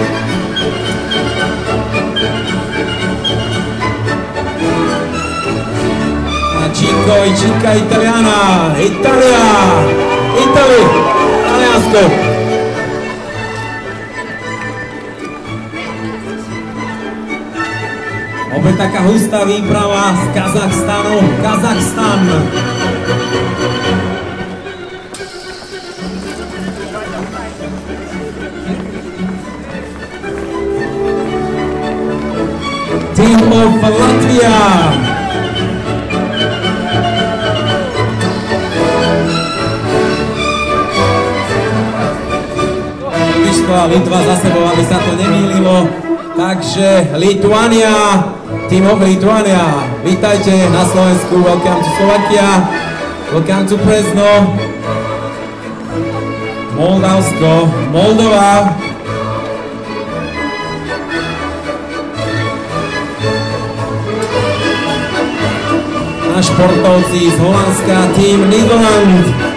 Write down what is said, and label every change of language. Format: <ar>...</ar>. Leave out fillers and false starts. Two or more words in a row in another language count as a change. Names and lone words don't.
<sk>A Činka Italiana, Italia, Taliansko. Opäť taká hustá výprava z Kazachstanu, Kazachstan.</sk> <en>Team of Latvia.</en> <sk>Liško a Litva za sebou, aby sa to nemýlilo. Takže Lituania,</sk> <en>Team of Lituania.</en> <sk>Vítajte na Slovensku,</sk> <en>welcome to Slovakia, welcome to Brezno.</en> <sk>Moldavsko, Moldova. A športovci z Holandska, Team Nederland.</sk>